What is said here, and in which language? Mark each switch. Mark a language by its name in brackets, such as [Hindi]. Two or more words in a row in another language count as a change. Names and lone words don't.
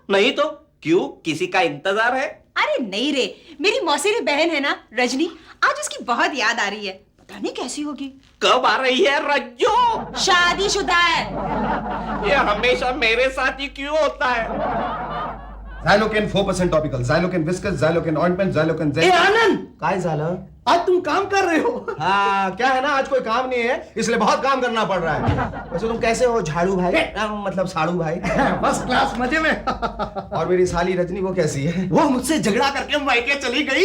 [Hindi] नहीं तो क्यों, किसी का इंतजार है? अरे नहीं रे, मेरी मौसेरी बहन है ना रजनी, आज उसकी बहुत याद आ रही है, पता नहीं कैसी होगी। कब आ रही है रज्जो? शादीशुदा है। ये हमेशा मेरे साथ ही क्यों होता है? [English] Xylocaine 4% topical, Xylocaine viscous, Xylocaine ointment, Xylocaine [Hindi] ए आनंद, [Marathi] काय झालं? [Hindi] आज तुम काम कर रहे हो? हाँ, क्या है ना, आज कोई काम नहीं है, इसलिए बहुत काम करना पड़ रहा है। वैसे तुम कैसे हो झाड़ू भाई? मतलब साड़ू भाई। फर्स्ट क्लास, मजे में। और मेरी साली रजनी, वो कैसी है? वो मुझसे झगड़ा करके मायके चली गई।